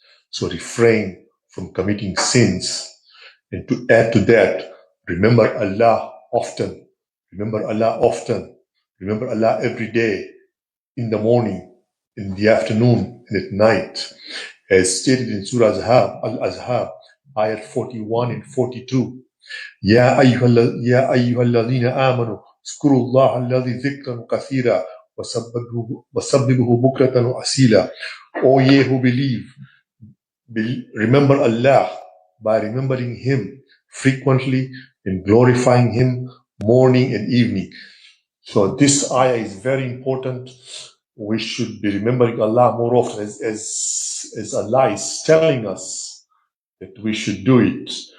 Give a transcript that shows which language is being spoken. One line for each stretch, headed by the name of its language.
English: So refrain from committing sins. And to add to that, remember Allah often. Remember Allah often. Remember Allah every day, in the morning, in the afternoon, and at night. As stated in Surah Al-Azhab, ayat 41 and 42.
Arabic: يا أيها الذين آمنوا اذكروا الله الذي ذكرا كثيرا وسبحوه بكرة وأصيلا.
English: O ye who believe, remember Allah by remembering Him frequently and glorifying Him morning and evening. So this ayah is very important. We should be remembering Allah more often, as Allah is telling us that we should do it.